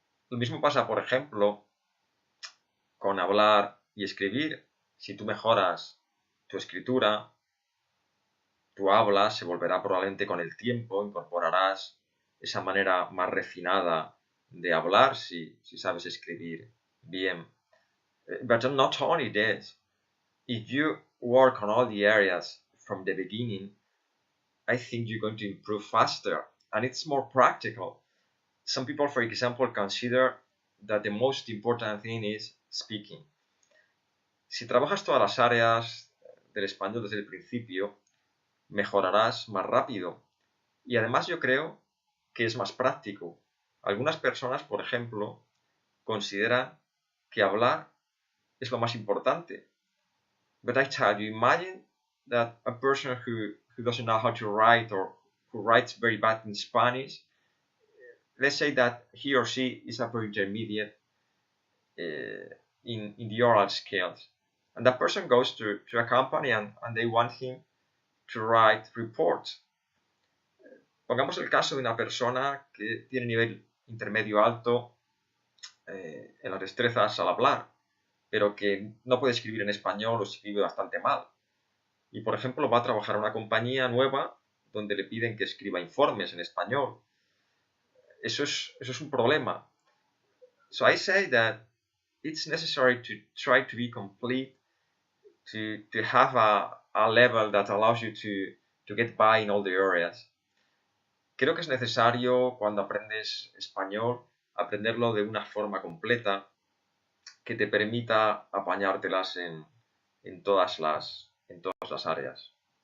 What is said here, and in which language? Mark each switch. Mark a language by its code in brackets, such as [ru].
[es] Lo mismo pasa, por ejemplo, con hablar y escribir. Si tú mejoras tu escritura, tu habla se volverá probablemente con el tiempo, incorporarás esa manera más refinada de hablar si sabes escribir bien. [en] But not only this, if you work on all the areas from the beginning, I think you're going to improve faster and it's more practical. Some people, for example, consider that the most important thing is speaking. [es] Si trabajas todas las áreas del español desde el principio, mejorarás más rápido. Y además yo creo que es más práctico. Algunas personas, por ejemplo, consideran que hablar es lo más importante. [en] But I tell you, imagine that a person who doesn't know how to write or who writes very bad in Spanish, let's say that he or she is upper intermediate in the oral skills. And that person goes to a company and they want him to write reports. [es] Pongamos el caso de una persona que tiene nivel intermedio alto en las destrezas al hablar, pero que no puede escribir en español o escribe bastante mal. Y, por ejemplo, va a trabajar en una compañía nueva donde le piden que escriba informes en español. Eso es un problema. [en] So I say that it's necessary to try to be complete, to have a level that allows you to get by in all the areas. [es] Creo que es necesario, cuando aprendes español, aprenderlo de una forma completa que te permita apañártelas en todas las áreas.